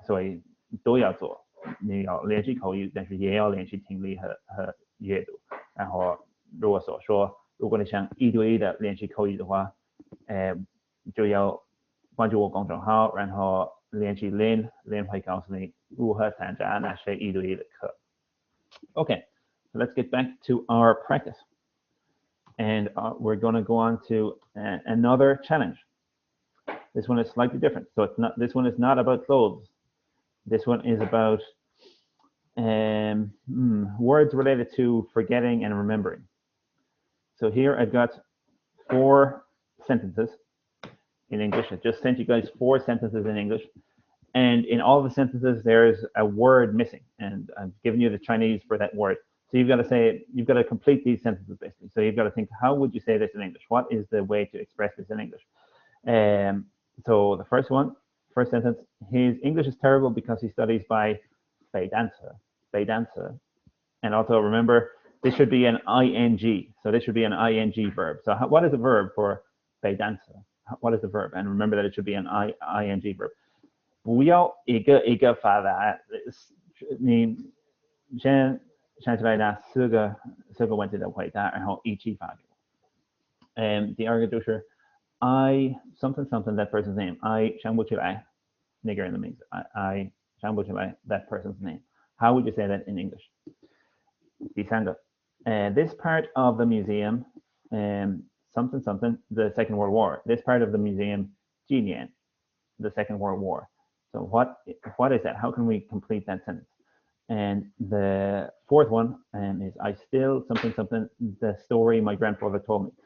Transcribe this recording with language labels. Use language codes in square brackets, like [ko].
[zh] 所以都要做，你要练习口语，但是也要练习听力和阅读。然后如果如果你想1对1的练习口语的话，就要关注我公众号，然后练习Lin会告诉你如何参加那些1对1的课。 [en] Okay, so let's get back to our practice. And we're going to go on to another challenge. This one is slightly different. So this one is not about clothes. This one is about words related to forgetting and remembering. So here I've got 4 sentences in English. I just sent you guys 4 sentences in English. And in all the sentences, there's a word missing. And I've given you the Chinese for that word. So you've got to complete these sentences basically. So you've got to think, how would you say this in English? What is the way to express this in English? So the first sentence, his English is terrible because he studies by 北单词. And also remember, this should be an ing. So this should be an ing verb. So what is the verb for 北单词? What is the verb? And remember that it should be an ing verb. [zh] 不要一个一个发答，你先想起来那四个问题的回答，然后一起发给我。第二个就是 [en] I something that person's name. [zh] I 想不起来那个人的名字。 [en] I [zh] 想不起来 [en] that person's name. How would you say that in English? [zh] 第三个 [en] this part of the museum, something, the Second World War. This part of the museum 纪念 the Second World War. So what is that? How can we complete that sentence? And the fourth one is I still something, the story my grandfather told me.